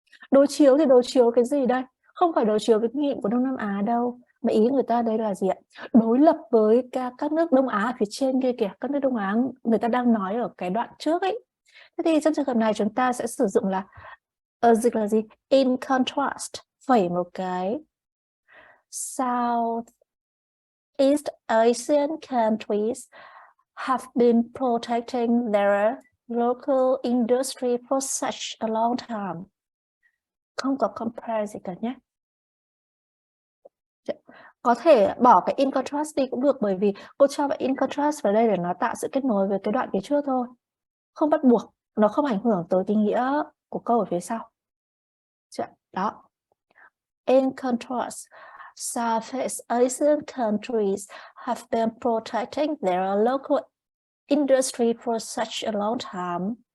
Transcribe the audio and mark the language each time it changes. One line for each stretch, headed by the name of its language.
Vietnamese: Đối chiếu thì đối chiếu cái gì đây? Không phải đối chiếu với kinh nghiệm của Đông Nam Á đâu, mà ý người ta đây là gì ạ? Đối lập với các nước Đông Á ở phía trên kia kìa, các nước Đông Á người ta đang nói ở cái đoạn trước ấy. Thế thì trong trường hợp này chúng ta sẽ sử dụng là dịch là gì?
English: In contrast,
Vietnamese: phẩy một cái.
English: Southeast Asian countries have been protecting their local industry for such a long time.
Vietnamese: Không có compare gì cả nhé. Có thể bỏ cái in contrast đi cũng được, bởi vì cô cho bạn in contrast vào đây để nó tạo sự kết nối với cái đoạn phía trước thôi. Không bắt buộc, nó không ảnh hưởng tới ý nghĩa của câu ở phía sau. Đó.
English: In contrast, Southeast Asian countries have been protecting their local industry for such a long time.